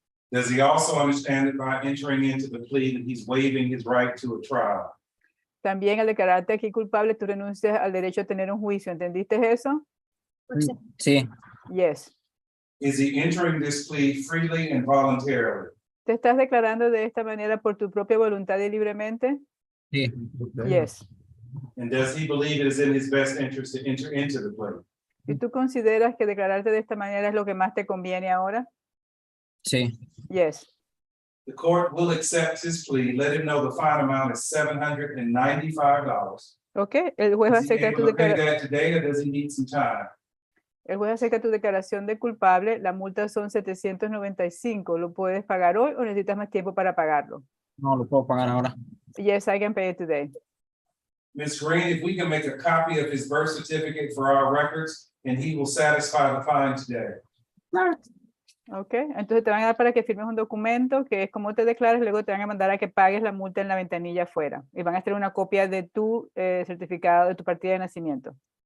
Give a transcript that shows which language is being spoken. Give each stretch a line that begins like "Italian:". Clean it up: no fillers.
English: Does he also understand that by entering into the plea that he's waiving his right to a trial?
Spanish: También al declararte aquí culpable, tú renuncias al derecho a tener un juicio. ¿Entendiste eso? Sí,
English: Yes. Is he entering this plea freely and voluntarily?
Spanish: ¿Te estás declarando de esta manera por tu propia voluntad y libremente? sí,
English: Yes. And does he believe it is in his best interest to enter into the plea?
Spanish: ¿Y tú consideras que declararte de esta manera es lo que más te conviene ahora? sí,
English: Yes. The court will accept his plea. Let him know the fine amount is $795.
Spanish: Ok, el juez
English: Is he
Spanish: acepta tu
English: able to pay
Spanish: declaración.
English: that today, or does he need some time?
Spanish: El juez acepta tu declaración de culpable, la multa son 795. ¿Lo puedes pagar hoy o necesitas más tiempo para pagarlo? no lo puedo pagar ahora.
English: Yes, I can pay it today. Ms. Green, if we can make a copy of his birth certificate for our records, and he will satisfy the fine today.
Spanish: Ok, entonces te van a dar para que firmes un documento que es como te declaras, luego te van a mandar a que pagues la multa en la ventanilla afuera. Y van a hacer una copia de tu certificado, de tu partida de nacimiento.